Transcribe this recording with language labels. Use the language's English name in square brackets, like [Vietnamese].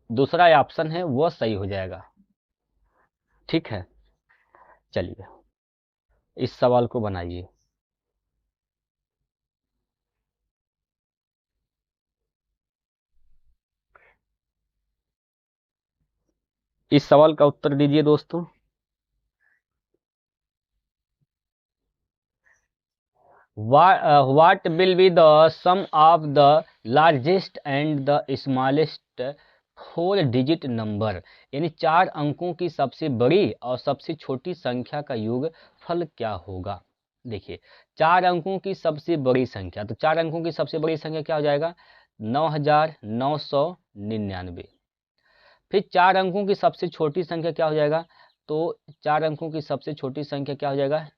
[Hindi] दूसरा ऑप्शन है वो सही हो जाएगा। ठीक है, चलिए इस सवाल को बनाइए। इस सवाल का उत्तर दीजिए दोस्तों। [English] What will be the sum of the largest and the smallest 4 digit number? [Hindi] यानी 4 अंकों की सबसे बड़ी और सबसे छोटी संख्या का योगफल क्या होगा? देखिए 4 अंकों की सबसे बड़ी संख्या, तो 4 अंकों की सबसे बड़ी संख्या क्या हो जाएगा? 9999। फिर 4 अंकों की सबसे छोटी संख्या क्या हो जाएगा? तो 4 अंकों की सबसे छोटी संख्या क्या हो जाएगा?